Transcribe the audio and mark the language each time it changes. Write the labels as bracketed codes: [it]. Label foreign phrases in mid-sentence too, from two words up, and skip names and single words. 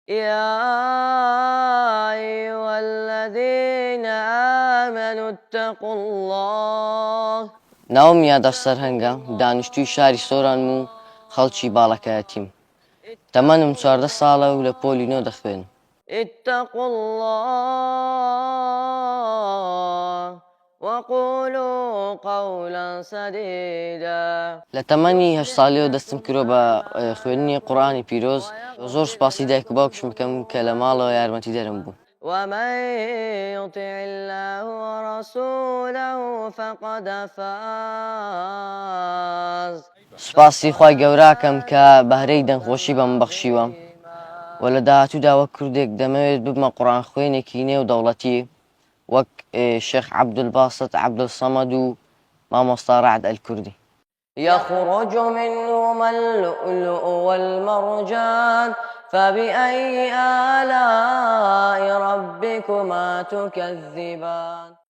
[ar] يا أيها الذين آمنوا اتقوا الله. [ckb] ناومیا دەستەر هەنگە دانیشتووی شاری سۆران و خەڵکی باڵەکایەتیم. تەمەنم 14 ساڵە و لە پۆلی نۆ دەخوێنم. [ar] اتقوا الله وقولوا قولا سديدا. [ckb] لە تەمەنی 8 ساڵیەوە دەستم کردۆ بە خوێندنی قورئانی پیرۆز. زۆر سوپاسی دایک و باوکشم بکەم کە لە ماڵەوە یارمەتیدەرم بوون. [ar] ومن يطع الله ورسوله فقد فاز. [ckb] سوپاسی خوای گەوراکەم کە بەهرەی دەنگخۆشی بەم بەخشیوە و لە داهاتوودا وەک کوردێک دەمەوێت ببمە قورئان خوێنێکی نێو دەوڵەتی وەک شێخ عەبدولباست عەبدولسەمەد و مامۆستا ڕەعد ئەلکوردی. [ar] يخرج منهما اللؤلؤ والمرجان فبأي آلاء ربكما تكذبان.